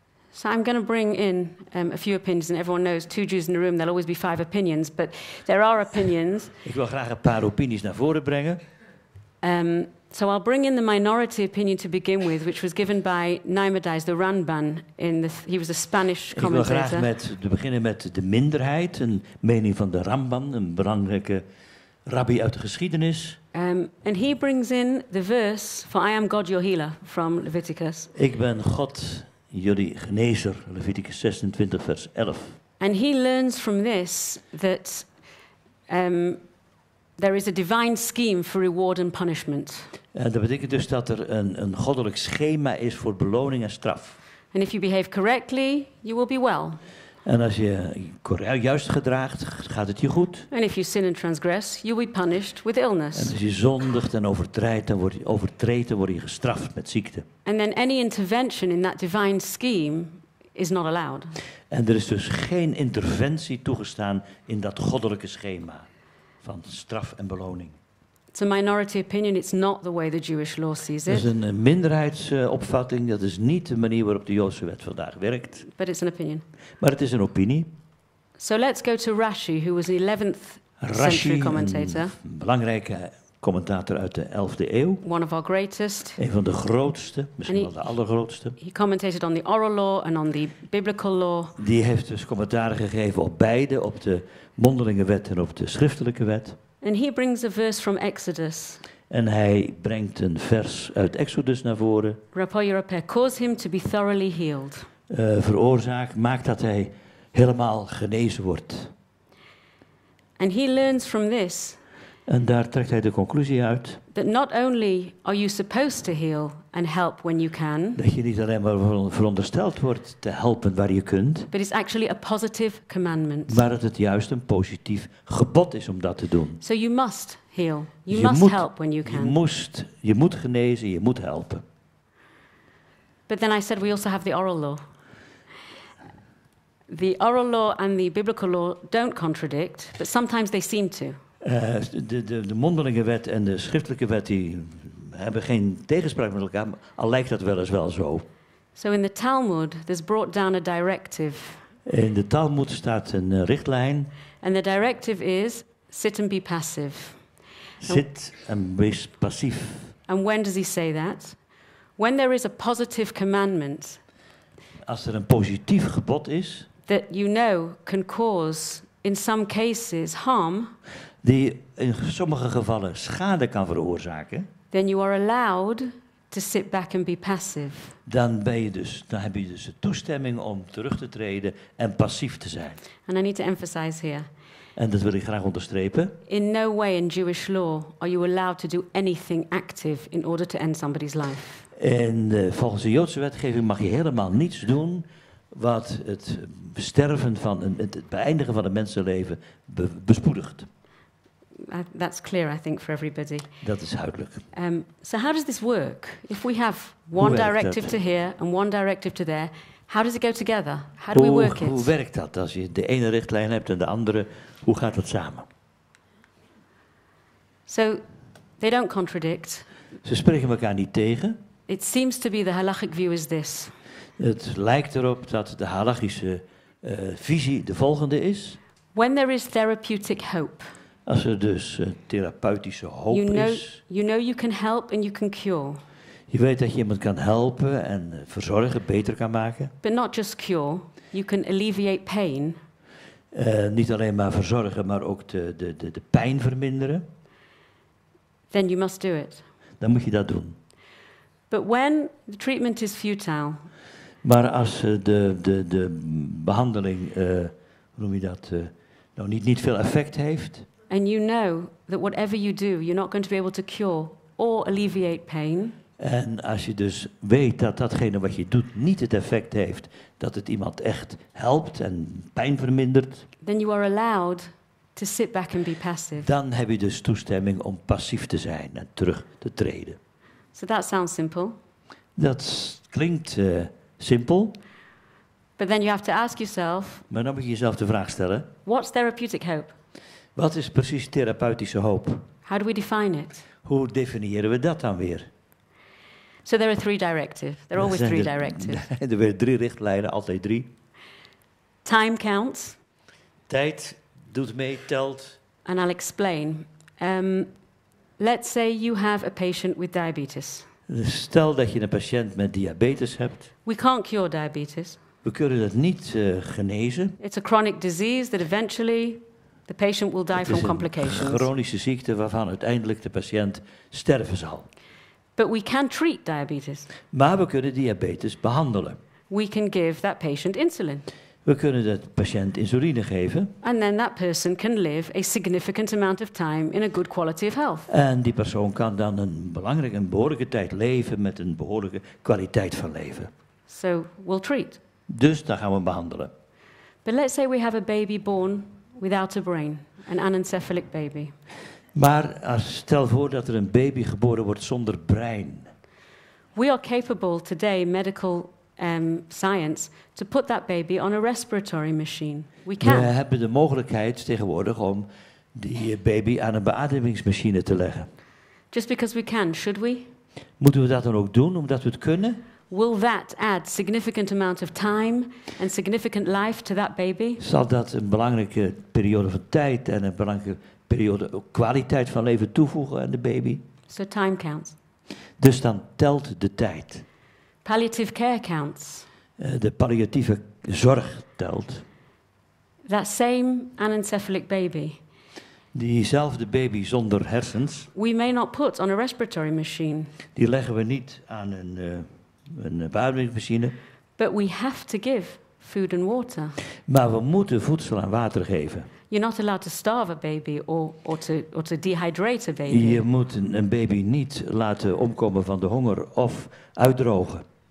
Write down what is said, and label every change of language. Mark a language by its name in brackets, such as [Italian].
[English] So I'm going to bring in a few opinions, and everyone knows 2 Jews in the room, there'll always be 5 opinions, but there are opinions. [Dutch] Ik wil graag een paar opinies naar voren brengen. [English] So I'll bring in the minority opinion to begin with, which was given by Naimadiz the Ranban. He was a Spanish [Dutch] Ik wil [English] commentator. [Dutch] graag beginnen met de minderheid, een mening van de Ramban, een belangrijke rabbi uit de geschiedenis. [English] And he brings in the verse, for I am God your healer, from Leviticus. [Dutch] Ik ben God, jullie genezer, Leviticus 26 vers 11. [English] And he learns from this that there is a divine scheme for reward and punishment. [Dutch] Dat betekent dus dat er een goddelijk schema is voor beloning en straf. [English] And if you behave correctly, you will be well. [Dutch] En als je juist gedraagt, gaat het je goed. [English] And if you sin and transgress, you'll be punished with illness. [Dutch] En als je zondigt en overtreedt, dan word je gestraft met ziekte. [English] And then any intervention in that divine scheme is not allowed. [Dutch] En er is dus geen interventie toegestaan in dat goddelijke schema van straf en beloning. [English] It's a minority opinion. It's not the way the Jewish law sees [Dutch] Dat is [English] it, [Dutch] een minderheidsopvatting. Dat is niet de manier waarop de Joodse wet vandaag werkt. [English] but it's an opinion. [Dutch] Maar het is een opinie. [English] So let's go to Rashi, who was an 11th century [Dutch] Rashi, [English] commentator, [Dutch] een belangrijke commentator uit de 11e eeuw. [English] one of our greatest. [Dutch] Een van de grootste, misschien En wel de allergrootste. [English] He commentated on the oral law and on the biblical law. [Dutch] Die heeft dus commentaren gegeven op beide, op de mondelinge wet en op de schriftelijke wet. [English] And he brings a verse from Exodus. [Dutch] En hij brengt een vers uit Exodus naar voren. [English] Cause him to be thoroughly healed. [Dutch] Maakt dat hij helemaal genezen wordt. [English] And he learns from this [Dutch] En daar trekt hij de conclusie uit [English] that not only are you supposed to heal and help when you can, [Dutch] dat je niet alleen maar verondersteld wordt te helpen waar je kunt, [English] but it's actually a positive commandment. [Dutch] maar dat het juist een positief gebod is om dat te doen. [English] So you must heal. You [Dutch] Je [English] must [Dutch] moet- [English] help when you can. [Dutch] Je moet genezen, je moet helpen. [English] But then I said we also have the oral law. The oral law and the biblical law don't contradict, but sometimes they seem to. [Dutch] De mondelinge wet en de schriftelijke wet die hebben geen tegenspraak met elkaar, al lijkt dat wel eens wel zo. [English] So in the Talmud, there's brought down a directive. [Dutch] In de Talmud staat een richtlijn. [English] And the directive is sit and be passive. [Dutch] Zit en wees passief. [English] And when does he say that? When there is a positive commandment [Dutch] Als er een positief gebod is, [English] that you know can cause, in some cases, harm, [Dutch] die in sommige gevallen schade kan veroorzaken, [English] then you are allowed to sit back and be passive. [Dutch] dan heb je dus de toestemming om terug te treden en passief te zijn. [English] And I need to emphasize here, [Dutch] En dat wil ik graag onderstrepen. [English] in no way in Jewish law are you allowed to do anything active in order to end somebody's life. [Dutch] En volgens de Joodse wetgeving mag je helemaal niets doen wat het sterven van het beëindigen van een mensenleven bespoedigt. [English] That's clear, I think, for everybody. [Dutch] Dat is duidelijk. [English] So how does this work? If we have [Dutch] Hoe [English] one [Dutch] werkt [English] directive [Dutch] dat? [English] to here and one directive to there, how does it go together? How do we work [Dutch] Hoe [English] it? [Dutch] werkt dat als je de ene richtlijn hebt en de andere? Hoe gaat dat samen? [English] So they don't contradict. [Dutch] Ze spreken elkaar niet tegen. [English] It seems to be the halachic view is this. [Dutch] Het lijkt erop dat de halachische visie de volgende is. [English] When there is therapeutic hope, [Dutch] Als er dus therapeutische hoop [English] you [Dutch] is. [English] know you can help and you can cure, [Dutch] Je weet dat je iemand kan helpen en verzorgen, beter kan maken. [English] but not just cure. You can alleviate pain. [Dutch] Niet alleen maar verzorgen, maar ook de pijn verminderen. [English] Then you must do it. [Dutch] Dan moet je dat doen. [English] But when the treatment is futile, [Dutch] Maar als de behandeling, hoe noem je dat, niet veel effect heeft. [English] and you know that whatever you do, you're not going to be able to cure or alleviate pain, [Dutch] En als je dus weet dat datgene wat je doet niet het effect heeft, dat het iemand echt helpt en pijn vermindert, [English] then you are allowed to sit back and be passive. [Dutch] dan heb je dus toestemming om passief te zijn en terug te treden. [English] So that sounds simple. [Dutch] Dat klinkt simpel, [English] But then you have to ask yourself, [Dutch] maar dan moet je jezelf de vraag stellen, [English] what's therapeutic hope? [Dutch] wat is precies therapeutische hoop? [English] How do we define it? [Dutch] Hoe definiëren we dat dan weer? [English] So there are three directives. There are always three directives. [Dutch] Er werden 3 richtlijnen, altijd 3. [English] Time counts, [Dutch] Tijd doet mee, telt. [English] and I'll explain. let's say you have a patient with diabetes. [Dutch] Dus stel dat je een patiënt met diabetes hebt. [English] We can't cure diabetes. [Dutch] We kunnen dat niet genezen. [English] It's a chronic disease that eventually the patient will die [Dutch] Het [English] from [Dutch] is een [English] complications. [Dutch] chronische ziekte waarvan uiteindelijk de patiënt sterven zal. [English] But we can treat diabetes. [Dutch] Maar we kunnen diabetes behandelen. [English] We can give that patient insulin. [Dutch] We kunnen de patiënt insuline geven. [English] And then that person can live a significant amount of time in a good quality of health. [Dutch] En die persoon kan dan een behoorlijke tijd leven met een behoorlijke kwaliteit van leven. [English] So we'll treat. [Dutch] Dus dan gaan we behandelen. [English] But let's say we have a baby born without a brain, an anencephalic baby. Maar stel voor dat er een baby geboren wordt zonder brein. We are capable today, medical science, to put that baby on a respiratory machine. We We can. [Dutch] hebben de mogelijkheid tegenwoordig om die baby aan een beademingsmachine te leggen. [English] Just because we can, should we? [Dutch] Moeten we dat dan ook doen omdat we het kunnen? [English] Will that add significant amount of time and significant life to that baby? [Dutch] Zal dat een belangrijke periode van tijd en een belangrijke periode ook kwaliteit van leven toevoegen aan de baby? [English] So time counts. [Dutch] Dus dan telt de tijd. [English] Palliative care counts. [Dutch] De palliatieve zorg telt. [English] That same anencephalic baby, [Dutch] Diezelfde baby zonder hersens, [English] we may not put on a respiratory machine, [Dutch] die leggen we niet aan een beademingsmachine. [English] but we have to give food and water. [Dutch] Maar we moeten voedsel en water geven. [English] You're not allowed to starve a baby or to dehydrate a baby. [Dutch] Je moet een baby niet laten omkomen van de honger of uitdrogen.